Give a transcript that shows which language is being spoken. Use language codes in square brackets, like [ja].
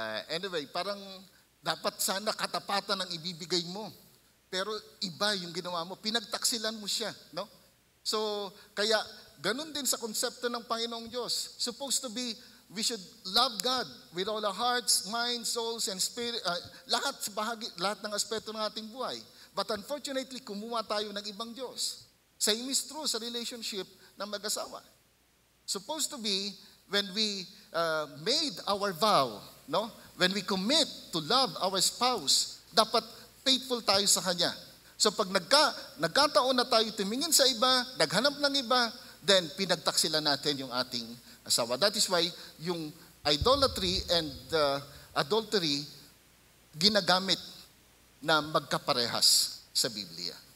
[tl] Anyway, parang dapat sana katapatan ang ibibigay mo. Pero iba yung ginawa mo. Pinagtaksilan mo siya, no? So, kaya ganun din sa konsepto ng Panginoong Diyos. [en] Supposed to be, we should love God with all our hearts, minds, souls, and spirit. [tl] Lahat ng aspeto ng ating buhay. [en] But unfortunately, [tl] kumuha tayo ng ibang Diyos. [en] Same is true sa relationship ng mag-asawa. Supposed to be, when we made our vow, no? When we commit to love our spouse, [tl] dapat faithful tayo sa Kanya. So pag nagkataon na tayo tumingin sa iba, naghanap ng iba, then pinagtaksilan natin yung ating asawa. [en] That is why [tl] yung idolatry and adultery ginagamit na magkaparehas sa Biblia.